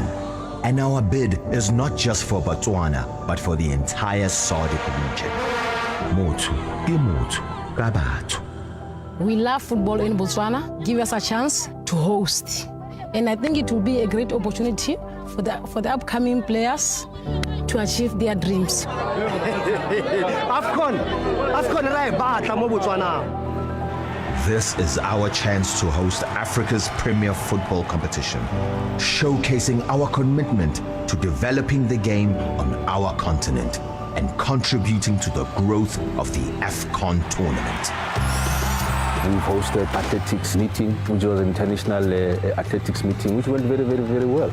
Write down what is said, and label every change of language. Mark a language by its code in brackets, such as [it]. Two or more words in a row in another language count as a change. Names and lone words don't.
[en] And our bid is not just for Botswana, but for the entire SADC region. Motu, Imotu, Gabatu. We love football in Botswana. Give us a chance to host. And I think it will be a great opportunity for the upcoming players to achieve their dreams. [tn] AFCON ra e batla mo Botswana. [en] This is our chance to host Africa's premier football competition, showcasing our commitment to developing the game on our continent and contributing to the growth of the AFCON tournament. We've hosted athletics meeting, which was an international athletics meeting, which went very, very, very well.